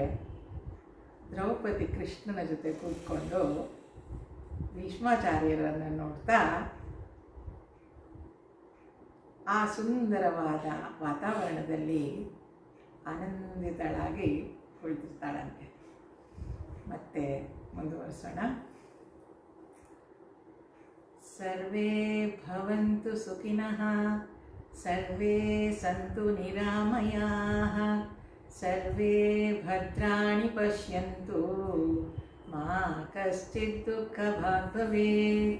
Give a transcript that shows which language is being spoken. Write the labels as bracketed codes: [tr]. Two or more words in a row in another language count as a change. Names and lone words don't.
[kn] ದ್ರೌಪದಿ ಕೃಷ್ಣನ ಜೊತೆ ಕೂತ್ಕೊಂಡು ಭೀಷ್ಮಾಚಾರ್ಯರನ್ನು ನೋಡ್ತಾ ಆ ಸುಂದರವಾದ ವಾತಾವರಣದಲ್ಲಿ ಆನಂದಿತಳಾಗಿ ಕುಳಿತಿರ್ತಾಳಂತೆ. ಮತ್ತೆ ಮುಂದುವರಿಸೋಣ. [sa] ಸರ್ವೇ ಭವಂತು ಸುಖಿನಃ, ಸರ್ವೇ ಸಂತು ನಿರಾಮಯಾಃ, ಸರ್ವೇ ಭದ್ರಾಣಿ ಪಶ್ಯಂತು, ಮಾ ಕಶ್ಚಿತ್ ದುಃಖಭಾಗ್ ಭವೇತ್.